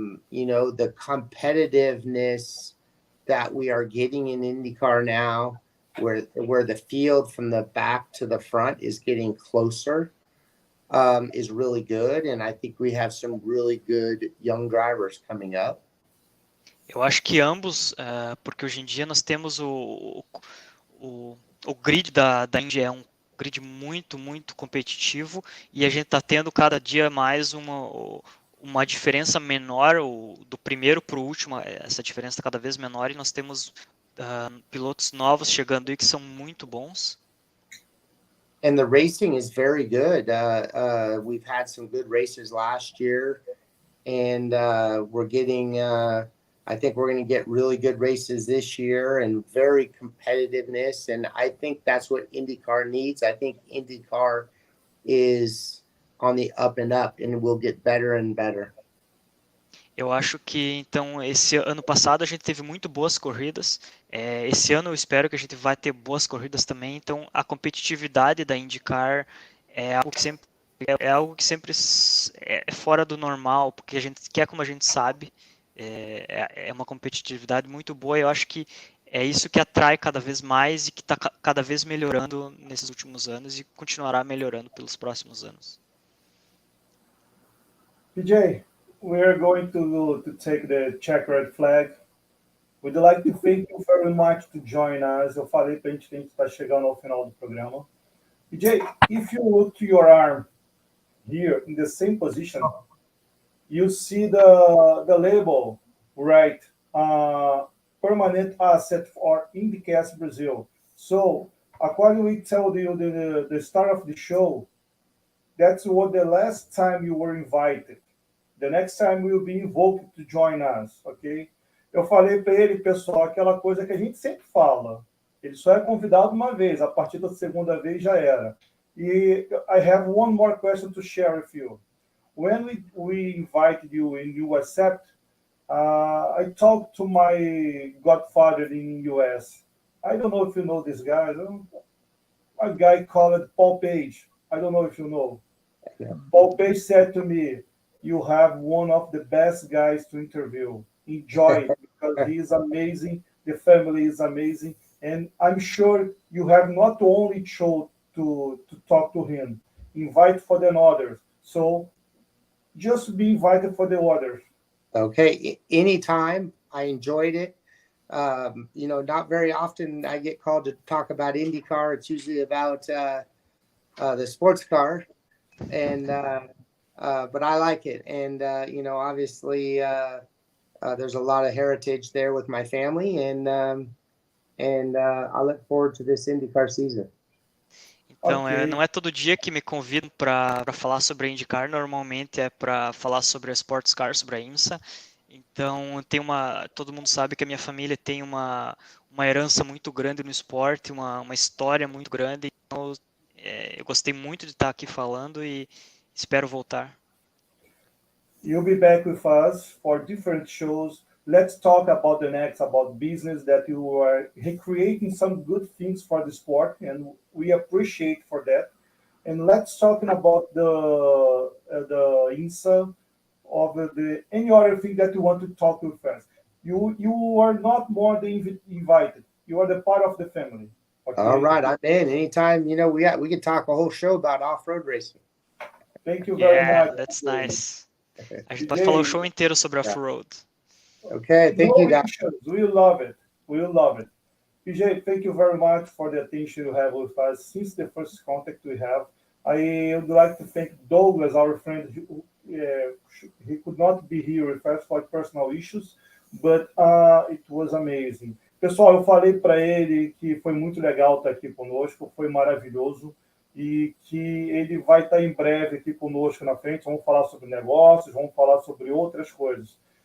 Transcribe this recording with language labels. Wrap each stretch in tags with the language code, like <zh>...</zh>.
<en>You know, the competitiveness that we are getting in IndyCar now, where the field from the back to the front is getting closer, is really good. And I think we have some really good young drivers coming up.</en> <pt>Eu acho que ambos, porque hoje em dia nós temos o grid da Indy é um grid muito, muito competitivo e a gente está tendo cada dia mais uma diferença menor, do primeiro para o último, essa diferença está cada vez menor e nós temos pilotos novos chegando aí que são muito bons.</pt> <en>and the racing is very good. We've had some good races last year, and we're getting. I think we're going to get really good races this year and very competitiveness. And I think that's what IndyCar needs. I think IndyCar is on the up and up, and will get better and better.</en> <pt>Eu acho que, então, esse ano passado a gente teve muito boas corridas. Esse ano eu espero que a gente vai ter boas corridas também. Então, a competitividade da IndyCar é algo que sempre é fora do normal, porque a gente quer, como a gente sabe, é uma competitividade muito boa. Eu acho que é isso que atrai cada vez mais e que está cada vez melhorando nesses últimos anos e continuará melhorando pelos próximos anos.</pt> <en>PJ, we are going to take the checkered flag. We'd like to thank you very much to join us.</en> <pt>Eu falei para a gente que a gente está chegando ao final do programa.</pt> <en>PJ, if you look to your arm here in the same position, you see the label, right? Permanent asset for IndyCast Brasil. So, according we told you the start of the show, that's what the last time you were invited. The next time you will be invoked to join us, ok?</en> <pt>Eu falei para ele, pessoal, aquela coisa que a gente sempre fala. Ele só é convidado uma vez, a partir da segunda vez já era.</pt> <en>E I have one more question to share with you. When we invited you and you accept, I talked to my godfather in the US. I don't know if you know this guy. A guy called Paul Page. I don't know if you know. Yeah. Paul Page said to me, you have one of the best guys to interview. Enjoy it because he is amazing. The family is amazing. And I'm sure you have not only chose to talk to him, invite for the others. So just be invited for the others. Okay. Anytime. I enjoyed it. Not very often I get called to talk about IndyCar. It's usually about the sports car. And but I like it. And, obviously there's a lot of heritage there with my family. And I look forward to this IndyCar season.</en> <pt>Então, Ok. não é todo dia que me convidam para falar sobre a IndyCar, normalmente é para falar sobre a Sports Car, sobre a IMSA. Então, todo mundo sabe que a minha família tem uma herança muito grande no esporte, uma história muito grande. Então, eu gostei muito de estar aqui falando e espero voltar.</pt> <en>You'll be back with us for different shows. Let's talk about the next, about business, that you are recreating some good things for the sport, and we appreciate for that. And let's talk about the INSA of any other thing that you want to talk with us. You are not more than invited. You are the part of the family. Okay? All right, I'm in. Anytime, we can talk a whole show about off-road racing. Thank you very much. That's nice.</en> <pt>A gente pode falar o show inteiro sobre off-road.</pt> <en>Okay, thank you, guys. We love it. We love it. PJ, thank you very much for the attention you have with us since the first contact we have. I would like to thank Douglas, our friend. He could not be here with us for personal issues, but it was amazing.</en> <pt>Pessoal, eu falei para ele que foi muito legal estar aqui conosco, foi maravilhoso e que ele vai estar em breve aqui conosco na frente. Vamos falar sobre negócios, vamos falar sobre outras coisas.</pt>